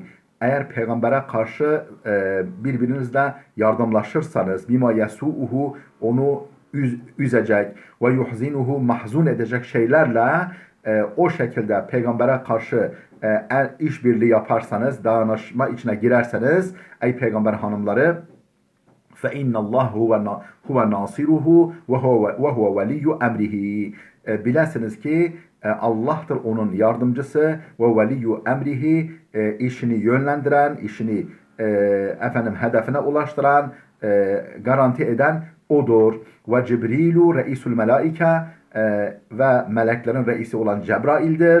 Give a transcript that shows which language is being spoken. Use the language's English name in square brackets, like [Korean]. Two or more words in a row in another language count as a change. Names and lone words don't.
[Turkish] Eğer peygambere karşı birbirinizle yardımlaşırsanız [Arabic] بما يسوءه [Turkish] onu üzecek ve yuhzinuhu mahzun edecek şeylerle o şekilde peygambere karşı işbirliği yaparsanız, dayanışma içine girerseniz ey peygamber hanımları [Arabic] فَاِنَّ اللّٰهُ هُوَ نَاصِرُهُ وَهُوَ وَلِيُّ اَمْرِهِ. [Turkish] Bilesiniz ki Allah'tır onun yardımcısı ve [Arabic] وليّ أمره, [Turkish] işini yönlendiren, işini hedefine ulaştıran, garanti eden odur. [Arabic] وجبريل رئيس الملائكة, [Turkish] ve meleklerin reisi olan Cebrail'dir.